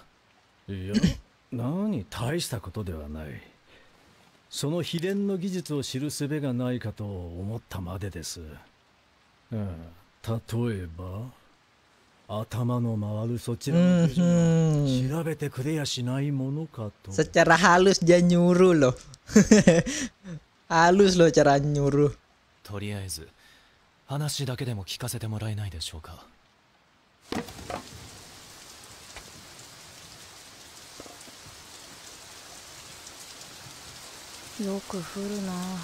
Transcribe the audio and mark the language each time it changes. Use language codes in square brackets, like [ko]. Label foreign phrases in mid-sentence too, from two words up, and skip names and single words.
[ja] いや、何大したことではない。その秘伝の技術を知る術がないかと思ったまでです。例えば頭の回るそちらの調べてくれやしないものかと。 [id] Secara halus dia nyuruh loh. Halus loh cara nyuruh. [ja] とりあえず話だけでも聞かせてもらえないでしょうか？よく降るな。